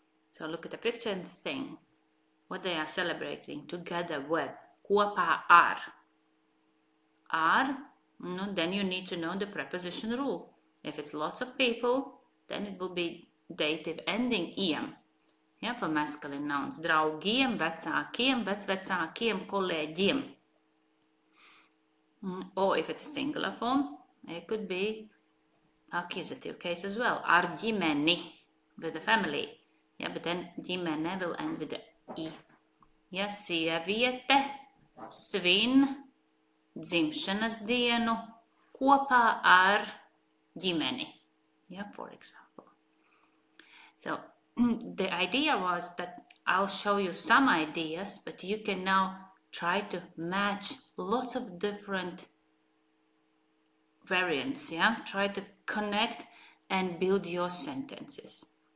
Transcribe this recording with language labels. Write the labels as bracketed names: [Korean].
[English] So look at the picture and think what they are celebrating together with. [Latvian] Kopā ar. [English] Ar, no, then you need to know the preposition rule. If it's lots of people, then it will be dative ending iem. Yeah, for masculine nouns. [Latvian] Draugiem, vecākiem, vecvecākiem, kolēģiem. [English] Or if it's a singular form, it could be accusative case as well. [Latvian] Ar ģimeni, [English] with the family. Yeah, but then ģimene will end with the I. [Latvian] Yeah, sieviete svin dzimšanas dienu kopā ar ģimeni. [English] Yeah, for example. So, the idea was that I'll show you some ideas, but you can now try to match lots of different variants, yeah? Try to connect and build your sentences.